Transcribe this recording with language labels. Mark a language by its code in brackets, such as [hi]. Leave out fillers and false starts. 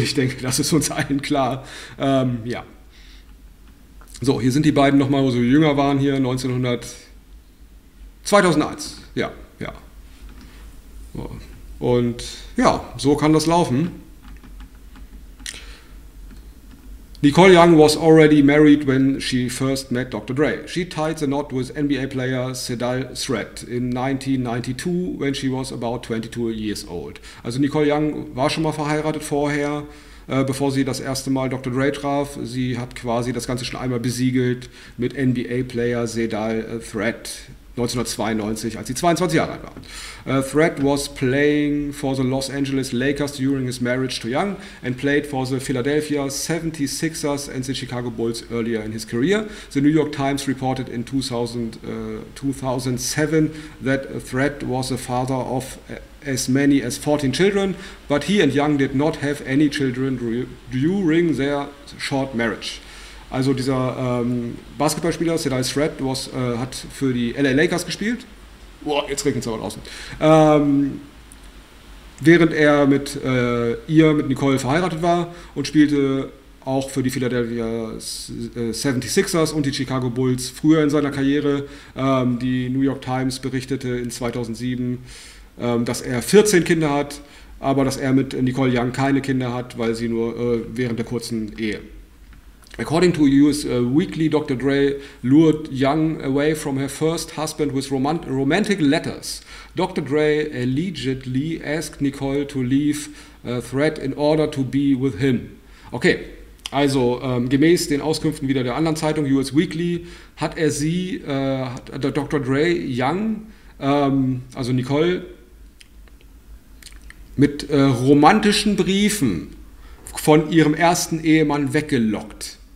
[de] Ich denke, das ist uns allen klar. Ja. So, hier sind die beiden nochmal, wo sie jünger waren hier, 2001. Ja, ja. Und ja, so kann das laufen. [en] Nicole Young was already married when she first met Dr. Dre. She tied the knot with NBA player Cedal Threat in 1992, when she was about 22 years old. [de] Also Nicole Young war schon mal verheiratet vorher, bevor sie das erste Mal Dr. Dre traf. Sie hat quasi das Ganze schon einmal besiegelt mit NBA Player Cedal Threat 1992, als sie 22 Jahre alt war. [en] Threat was playing for the Los Angeles Lakers during his marriage to Young and played for the Philadelphia 76ers and the Chicago Bulls earlier in his career. The New York Times reported in 2007 that Threat was the father of as many as 14 children, but he and Young did not have any children during their short marriage. [de] Also dieser Basketballspieler, Cedal Threat, hat für die LA Lakers gespielt. Boah, jetzt regnet es aber draußen. Während er mit ihr, mit Nicole, verheiratet war und spielte auch für die Philadelphia 76ers und die Chicago Bulls früher in seiner Karriere. Die New York Times berichtete in 2007, dass er 14 Kinder hat, aber dass er mit Nicole Young keine Kinder hat, weil sie nur während der kurzen Ehe. [en] According to US Weekly, Dr. Dre lured Young away from her first husband with romantic letters. Dr. Dre allegedly asked Nicole to leave Threat in order to be with him. [de] Okay, also gemäß den Auskünften wieder der anderen Zeitung, US Weekly, hat er sie, hat Dr. Dre Young, also Nicole, mit romantischen Briefen von ihrem ersten Ehemann weggelockt.